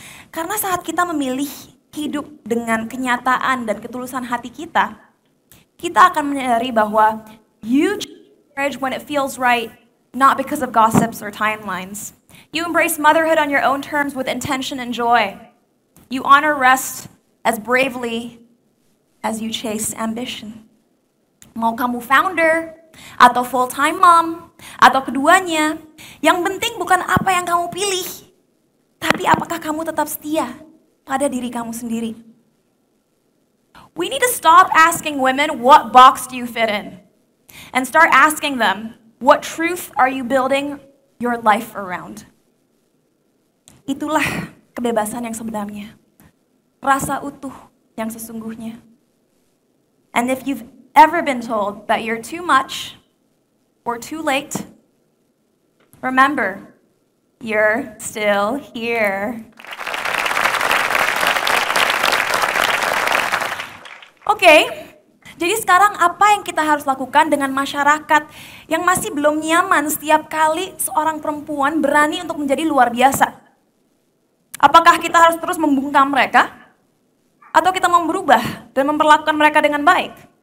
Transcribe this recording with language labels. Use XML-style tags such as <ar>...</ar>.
<id>Karena saat kita memilih hidup dengan kenyataan dan ketulusan hati kita, kita akan menyadari bahwa</id> <en>you choose marriage when it feels right, not because of gossips or timelines. You embrace motherhood on your own terms with intention and joy. You honor rest as bravely as you chase ambition.</en> <id>Mau kamu founder, atau full-time mom, atau keduanya, yang penting bukan apa yang kamu pilih, tapi apakah kamu tetap setia pada diri kamu sendiri.</id> <en>We need to stop asking women, what box do you fit in? And start asking them, what truth are you building your life around?</en> <id>Itulah kebebasan yang sebenarnya. Rasa utuh yang sesungguhnya.</id> <en>And if you've ever been told that you're too much or too late, remember, you're still here.</en> <id>Oke, jadi sekarang apa yang kita harus lakukan dengan masyarakat yang masih belum nyaman setiap kali seorang perempuan berani untuk menjadi luar biasa? Apakah kita harus terus membungkam mereka? Atau kita mau berubah dan memperlakukan mereka dengan baik?</id>